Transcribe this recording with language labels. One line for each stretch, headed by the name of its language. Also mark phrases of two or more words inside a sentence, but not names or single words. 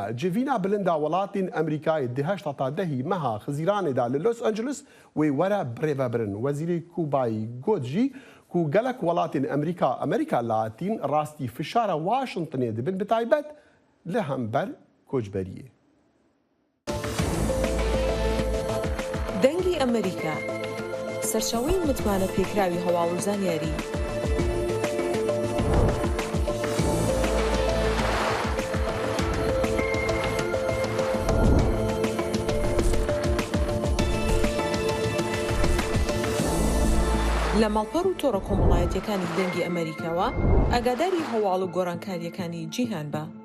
Kurdish: Civîna bilinda welatên Amerîkayê di 8 meha xizîranê da li Los Angeles wê were birêvebirin. Wezîrê Kubayî got jî ku gelek welatên Amerîka latîn rastî fişara Washingtonê dibin bi taybet li hember koçberiyê.
Central Kurdish: دەنگی ئەمریکا سەرچاوەی متمانە پێکراوی هەواڵ و زانیاری لە ماڵپەڕ و تۆڕە کۆمەڵایەتیەکانی دەنگی ئەمریکاوە ئاگاداری هەواڵ و گۆڕانکاریەکانی جیهان بە.